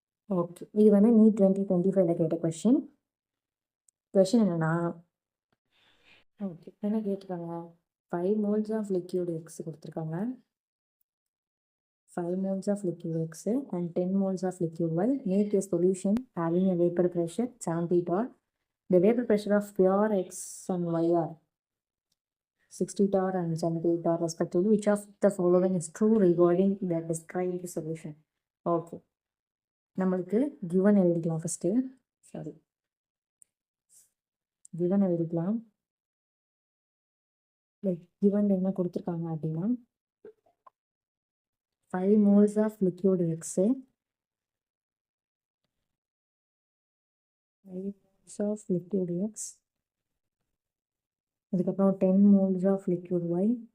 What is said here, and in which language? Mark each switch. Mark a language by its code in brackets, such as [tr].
[ta] Okay, இது வந்து நீ 2025 கேட்ட கொஷின் என்னன்னா, ஓகே என்ன கேட்டிருக்காங்க, [en] 5 moles of liquid X கொடுத்துருக்காங்க, 5 moles of liquid X and 10 moles of liquid Y. Make a solution having a vapor pressure 70 torr. The vapor pressure of pure X and Y are 60 torr and 70 torr respectively. Which of the following is true regarding the described solution? Okay. [ta] நம்மளுக்கு given எழுதிக்கலாம் first. Sorry, given எழுதிக்கலாம். Like given என்ன கொடுத்துருக்காங்க அப்படின்னா [en] 5 moles of liquid X, [ta] 5 moles of liquid X, அதுக்கப்புறம் [en] 10 moles of liquid Y,